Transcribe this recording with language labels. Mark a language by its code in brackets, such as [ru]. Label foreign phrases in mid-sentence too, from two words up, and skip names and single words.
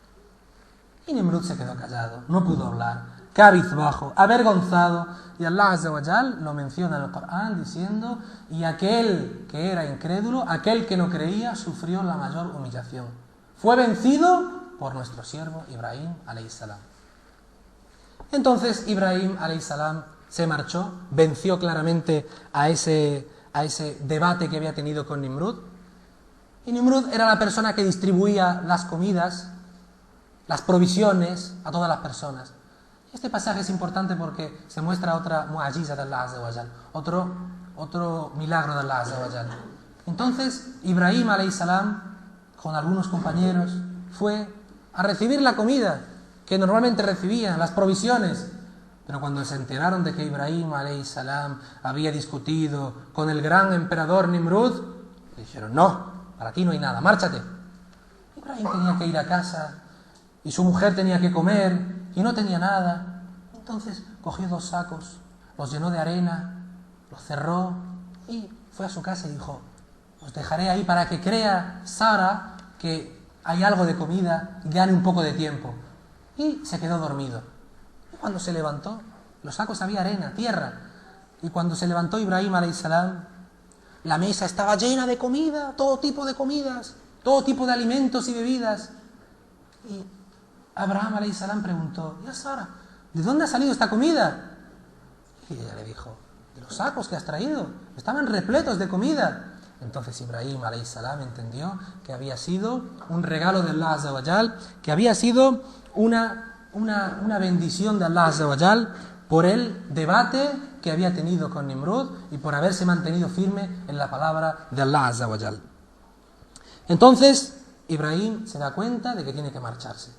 [es] Y Nimrud se quedó callado, no pudo hablar, cabizbajo, avergonzado. Y [ar] الله عز وجل [es] lo menciona en el Corán diciendo, y aquel que era incrédulo, aquel que no creía, sufrió la mayor humillación. Fue vencido por nuestro siervo Ibrahim [ar] عليه السلام. [es] Entonces Ibrahim [ar] عليه السلام [es] se marchó, venció claramente a ese debate que había tenido con Nimrud. Y Nimrud era la persona que distribuía las comidas, las provisiones a todas las personas. Este pasaje es importante porque se muestra otra mu'ajiza de [ar] الله عز وجل, [es] otro milagro de [ar] الله عز وجل. [es] Entonces Ibrahim [ar] عليه السلام [es] con algunos compañeros fue a recibir la comida que normalmente recibían, las provisiones. Pero cuando se enteraron de que Ibrahim [ar] عليه السلام [es] había discutido con el gran emperador Nimrud, le dijeron, no, para ti no hay nada, márchate. Ibrahim tenía que ir a casa y su mujer tenía que comer y no tenía nada. Entonces cogió 2 sacos, los llenó de arena, los cerró y fue a su casa y dijo, os dejaré ahí para que crea Sara que hay algo de comida y gane un poco de tiempo. Y se quedó dormido. Cuando se levantó, los sacos había arena, tierra. Y cuando se levantó Ibrahim [ar] عليه السلام, [es] la mesa estaba llena de comida, todo tipo de comidas, todo tipo de alimentos y bebidas. Y Abraham [ar] عليه السلام [es] preguntó, ya Sara, ¿de dónde ha salido esta comida? Y ella le dijo, de los sacos que has traído, estaban repletos de comida. Entonces Ibrahim [ar] عليه السلام [es] entendió que había sido un regalo de [ar] الله عز وجل, [es] que había sido una bendición de [ar] الله عز وجل [es] por el debate que había tenido con Nimrud y por haberse mantenido firme en la palabra de [ar] الله عز وجل. [es] Entonces Ibrahim se da cuenta de que tiene que marcharse.